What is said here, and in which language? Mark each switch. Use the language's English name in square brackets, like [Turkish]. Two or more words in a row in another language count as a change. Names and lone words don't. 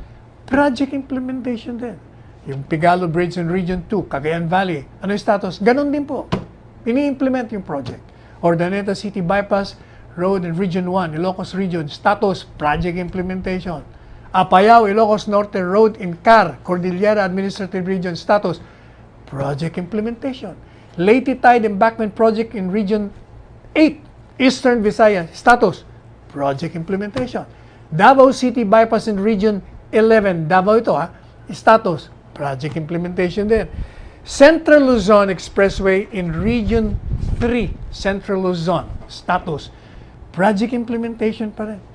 [English] Project implementation [Filipino] din. Yung Pigalo Bridge in Region 2, Cagayan Valley. Anong status? Ganon din po. Ini-implement yung project. [English] Urdaneta City Bypass Road in Region 1, Ilocos Region, status, project implementation. Apayao, Ilocos Norte Road in CAR, Cordillera Administrative Region, status, project implementation. Leyte Tide Embankment Project in Region 8, Eastern Visayas, status, project implementation. Davao City Bypass in Region 11. Davao ito status, project implementation din. Central Luzon Expressway in Region 3. Central Luzon, status, project implementation pa rin.